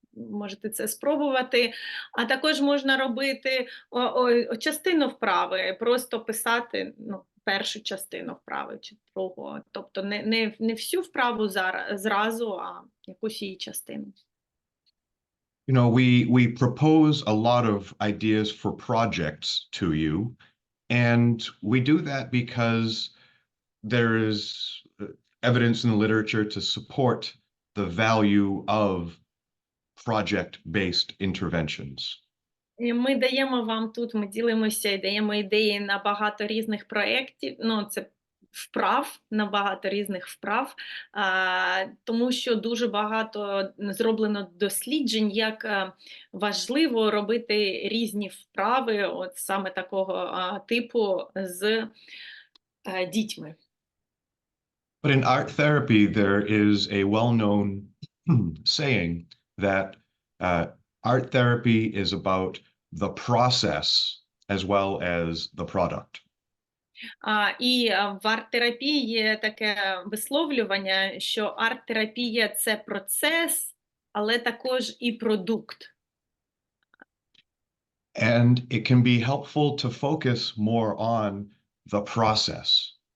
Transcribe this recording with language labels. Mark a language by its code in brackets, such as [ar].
[uk] Можете це спробувати. А також можна робити частину вправи, просто писати першу частину вправи чи другу. Тобто не всю вправу зразу, а якусь її частину. [en] You know, we propose a lot of ideas for projects to you, and we do that because there is evidence in the literature to support the value of project-based interventions. [uk] І ми даємо вам тут, ми ділимося і даємо ідеї на багато різних проєктів, це вправ, на багато різних вправ, тому що дуже багато зроблено досліджень, як важливо робити різні вправи, от саме такого типу з дітьми. [en] But in art therapy, there is a well-known saying that art therapy is about the process as well as the product. [uk] І в арт-терапії є таке висловлювання, що арт-терапія – це процес, але також і продукт. [en] And it can be helpful to focus more on the process.